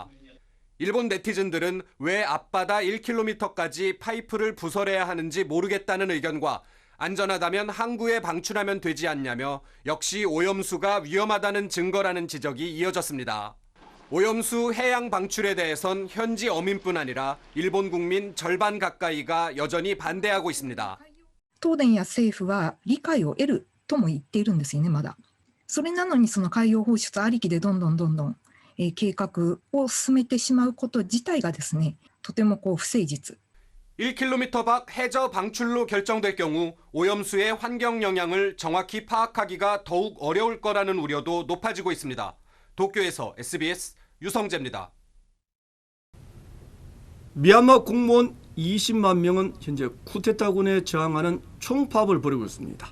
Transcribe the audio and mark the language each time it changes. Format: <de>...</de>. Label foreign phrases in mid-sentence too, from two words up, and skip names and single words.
<ko>일본 네티즌들은 왜 앞바다 1km까지 파이프를 부설해야 하는지 모르겠다는 의견과 안전하다면 항구에 방출하면 되지 않냐며 역시 오염수가 위험하다는 증거라는 지적이 이어졌습니다. 오염수 해양 방출에 대해선 현지 어민뿐 아니라 일본 국민 절반 가까이가 여전히 반대하고 있습니다.</ko> <ja>東電や政府は理解を得るとも言っているんですよね、まだ。それなのにその海洋放出ありきでどんどん、計画を進めてしまうこと自体がですね、とても不誠実。</ja> <ko>1km 밖 해저 방출로 결정될 경우 오염수의 환경 영향을 정확히 파악하기가 더욱 어려울 거라는 우려도 높아지고 있습니다. 도쿄에서 SBS 유성재입니다. 미얀마 공무원 20만 명은 현재 쿠데타군에 저항하는 총파업을 벌이고 있습니다.</ko>